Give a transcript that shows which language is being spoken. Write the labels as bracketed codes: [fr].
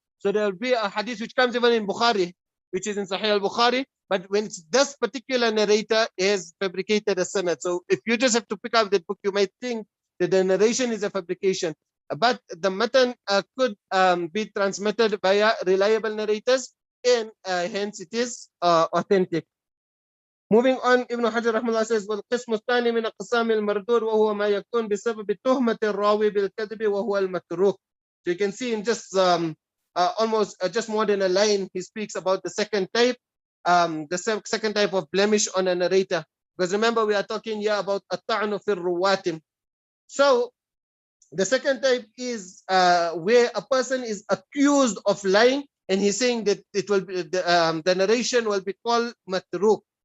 [en] So there will be a hadith which comes even in Bukhari, which is in Sahih al-Bukhari, but when it's this particular narrator is fabricated a sanad. So if you just have to pick up that book, you might think that the narration is a fabrication, but the matan could be transmitted via reliable narrators, and hence it is authentic. Moving on, Ibn Hajar rahimahullah says, [ar] والقسم الثاني من أقسام المردود وهو ما يكون بسبب تهمة الراوي بالكذب وهو المتروك. [en] So you can see in just almost just more than a line, he speaks about the second type, second type of blemish on a narrator. Because remember, we are talking here about at-ta'nu fi ruwatim. So the second type is where a person is accused of lying, and he's saying that it will be the narration will be called matruk.